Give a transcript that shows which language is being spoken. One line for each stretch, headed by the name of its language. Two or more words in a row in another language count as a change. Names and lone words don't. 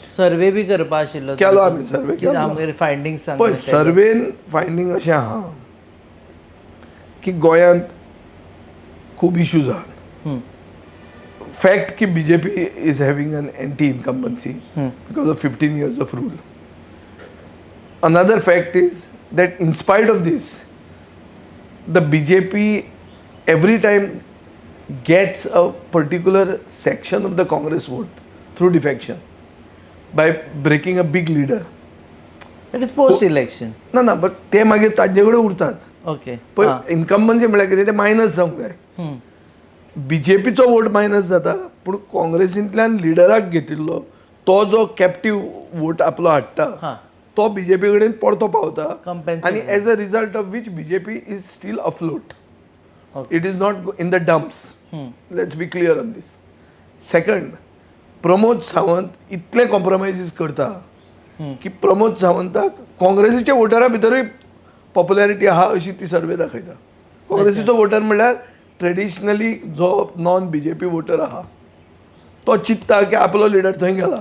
Konkani: सर्वे बी करपा आशिल्लो केलो आमी सर्वे कितें आमगेर फायंडिंग्स सांग पळय सर्वेन फायंडींग अशें आहा की गोंयांत खूब इश्यूज आहात.
English: फॅक्ट की BJP is having an anti incumbency because of 15 years of rule. Another fact is that in spite of this, the BJP every time gets a particular section of the Congress vote through defection by breaking a big leader. That is post election.
Konkani: ना बट ते मागीर ताजे कडेन उरतात. ओके. पळय इनकम्बन्सी म्हळ्यार कितें ते मायनस जावंक जाय. BJPचो वोट मायनस जाता पूण काँग्रेसींतल्यान लिडराक घेतिल्लो तो जो
English: captive vote
Konkani: आपलो हाडटा तो BJP कडेन परतो पावता आनी
English: as a result of which BJP is still afloat. It is not in the dumps. Let's be clear on this.
Konkani: सेकंड, प्रमोद सावंत इतले कॉम्प्रोमायजीस करता की प्रमोद सावंताक काँग्रेसीच्या वोटरा भितरूय पॉप्युलॅरिटी आहा अशी ती सर्वे दाखयता. काँग्रेसीचो वोटर म्हणल्यार ट्रेडिशनली जो
English: non BJP voter
Konkani: आहा तो चिंतता की आपलो लिडर थंय गेला.